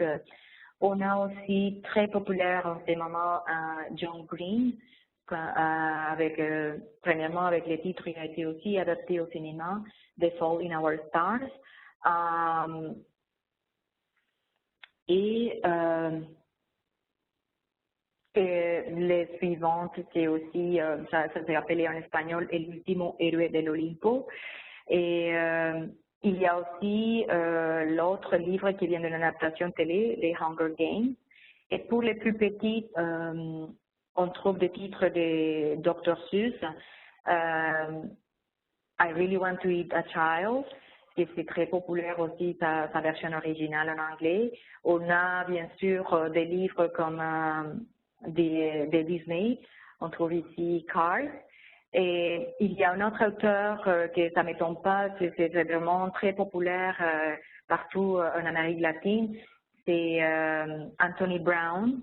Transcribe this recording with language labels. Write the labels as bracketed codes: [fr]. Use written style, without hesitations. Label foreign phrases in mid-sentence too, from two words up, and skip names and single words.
[fr] On a aussi très populaire en ce moment John Green, avec premièrement avec les titres, il a été aussi adapté au cinéma, The Fall in Our Stars. Et les suivantes, c'est aussi, ça s'est appelé en espagnol El último héroe del Olimpo. Et il y a aussi l'autre livre qui vient de l'adaptation télé, les Hunger Games. Et pour les plus petits, on trouve des titres de Dr. Seuss, I Really Want to Eat a Child, et c'est très populaire aussi sa version originale en anglais. On a bien sûr des livres comme des Disney, on trouve ici Cars. Et il y a un autre auteur que ça ne m'étonne pas, c'est vraiment très populaire partout en Amérique latine, c'est Anthony Brown.